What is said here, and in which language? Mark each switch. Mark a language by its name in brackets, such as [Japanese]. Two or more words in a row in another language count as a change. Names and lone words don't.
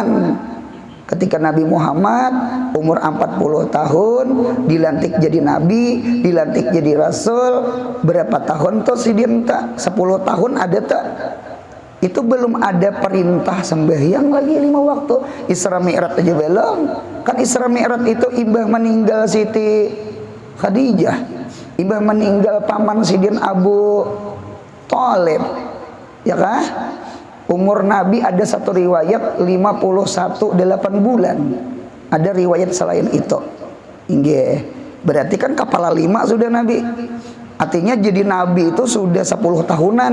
[Indonesian] Ketika Nabi Muhammad umur 40 tahun dilantik jadi nabi, dilantik jadi rasul, berapa tahun tuh si dia 10 tahun ada tak? Itu belum ada perintah sembahyang lagi 5 waktu. Isra Mi'raj aja belum. Kan Isra Mi'raj itu imbah meninggal Siti Khadijah, imbah meninggal paman Sidin Abu Thalib, ya kan? Umur Nabi ada satu riwayat 51 8 bulan. Ada riwayat selain itu. Inggih. Berarti kan kepala 5 sudah Nabi. Artinya jadi Nabi itu sudah 10 tahunan.